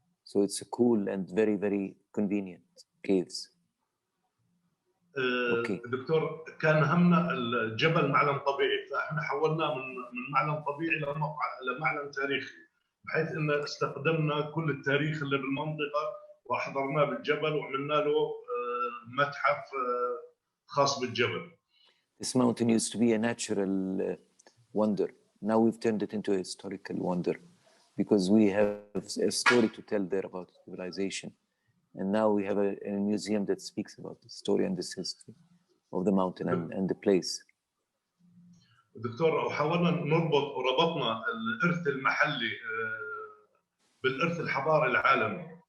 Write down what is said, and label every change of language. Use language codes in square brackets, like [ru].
[en] So it's a cool and very, very convenient caves. Okay. [ar] دكتور كان همنا الجبل معلم طبيعي، فاحنا حولناه من معلم طبيعي لمعلم تاريخي، بحيث ان استخدمنا كل التاريخ اللي بالمنطقه واحضرناه بالجبل وعملنا له متحف خاص بالجبل. [en] This mountain used to be a natural wonder. Now we've turned it into a historical wonder because we have a story to tell there about civilization. And now we have a museum that speaks about the story and this history of the mountain and the place. [ar] دكتور وحاولنا نربط وربطنا الإرث المحلي بالإرث الحضاري العالمي.